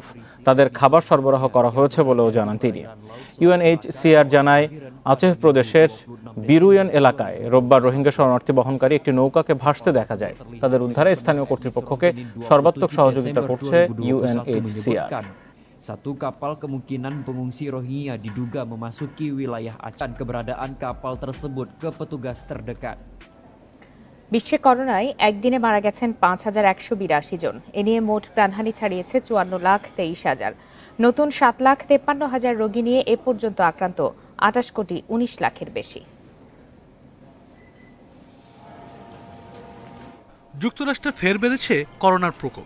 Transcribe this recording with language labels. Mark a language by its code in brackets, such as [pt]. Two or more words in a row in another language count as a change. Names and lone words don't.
[bn] তাদের খাবার সরবরাহ করা হয়েছে বলেও জানান তিনি। ইউএনএইচসিআর জানায় আচেহ প্রদেশের বিরুয়েন এলাকায় রোববার রোহিঙ্গা শরণার্থী বহনকারী একটি নৌকাকে ভাসতে দেখা যায়। তাদের উদ্ধারে স্থানীয় কর্তৃপক্ষকে সর্বাত্মক সহযোগিতা করছে ইউএনএইচসিআর। [id] Satu kapal kemungkinan pengungsi Rohingya diduga memasuki wilayah Aceh. Keberadaan kapal tersebut ke petugas terdekat. [bn] বিশ্বে করোনায় একদিনে মারা গেছেন ৫,১৮২ জন। এ নিয়ে মোট প্রাণহানি ছাড়িয়েছে ৫৪,২৩,০০০। নতুন ৭,৫৩,০০০ রোগী নিয়ে এ পর্যন্ত আক্রান্ত ২৮,১৯,০০,০০০ বেশি। যুক্তরাষ্ট্রে ফের বেড়েছে করোনার প্রকোপ।